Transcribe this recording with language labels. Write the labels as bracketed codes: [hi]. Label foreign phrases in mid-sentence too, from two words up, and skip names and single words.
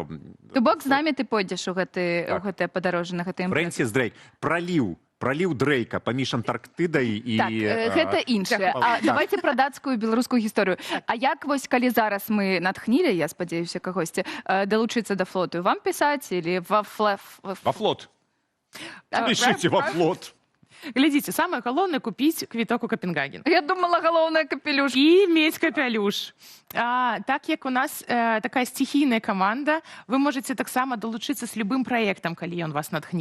[be] То бок з намі ты пойдзеш у гэтае падарожжа на гэтае імпрэзы. Фрэнсіс Дрейк праліў Дрейка паміж Антарктыдай і... Так, гэта іншае. А давайте пра дацкую беларускую гісторыю. А як вось, калі зараз мы натхнілі, я спадзяюся, кагосьці, далучыцца да флоту, вам пісаць [ru] или во флот? [be] Пішыце [ru] во флот. [be] Глядзіце, самае галоўнае купіць квіток у Капенгаген. Я думала, галоўнае капелюш. І мець капелюш. Так як у нас такая стихійная каманда, вы можаце таксама далучыцца з любым праектам, калі ён вас натхніў.